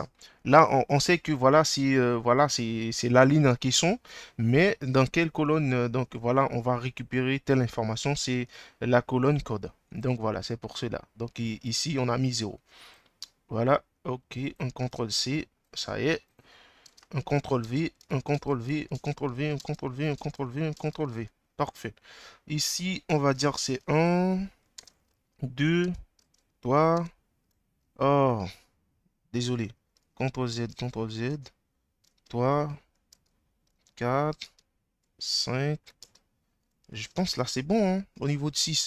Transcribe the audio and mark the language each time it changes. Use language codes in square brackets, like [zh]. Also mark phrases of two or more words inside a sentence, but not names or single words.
[fr] Là, on sait que voilà, c'est la ligne en question, mais dans quelle colonne, donc voilà, on va récupérer telle information, c'est la colonne code. Donc voilà, c'est pour cela. Donc ici, on a mis 0. Voilà, ok, un CTRL C, ça y est, un CTRL V, un CTRL V, un CTRL V, un CTRL V, un CTRL V, un CTRL V. Parfait. Ici, on va dire c'est 1, 2, 3. Oh, désolé. CTRL Z, CTRL Z. 3, 4, 5. Je pense là c'est bon, hein, au niveau de 6.